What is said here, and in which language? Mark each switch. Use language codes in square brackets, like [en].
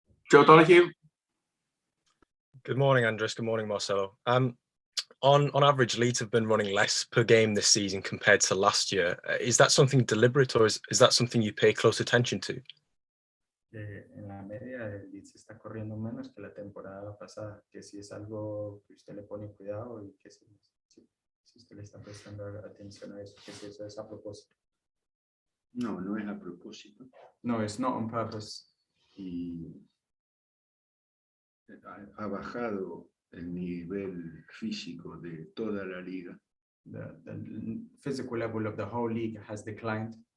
[en] Joe Donoghue. Good morning, Andres. Good morning, Marcelo. On average, Leeds have been running less per game this season compared to last year. Is that something deliberate, or is that something you pay close attention to? [es] En la media, el Leeds está corriendo menos que la temporada pasada, que si es algo que usted le pone cuidado y que si usted le está prestando atención a eso, que si eso es a propósito. No, no es a propósito. [en] No, it's not on purpose. [es] Y ha bajado el nivel físico de toda la liga. [en] The physical level of the whole league has declined.